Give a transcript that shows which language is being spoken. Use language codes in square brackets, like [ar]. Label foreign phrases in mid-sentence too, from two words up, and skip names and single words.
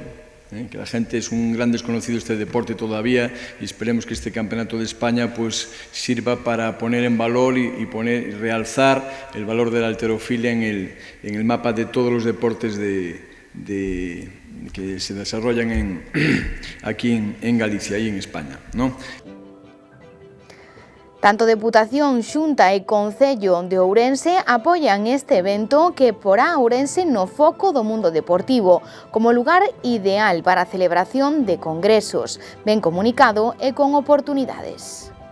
[es] Que la gente es un gran desconocido este deporte todavía y esperemos que este Campeonato de España pues sirva para poner en valor y realzar el valor de la halterofilia en el mapa de todos los deportes que se desarrollan aquí en Galicia y en España, ¿no? [gl] Tanto Deputación, Xunta e Concello de Ourense apoian este evento que porá a Ourense no foco do mundo deportivo, como lugar ideal para a celebración de congresos, ben comunicado e con oportunidades.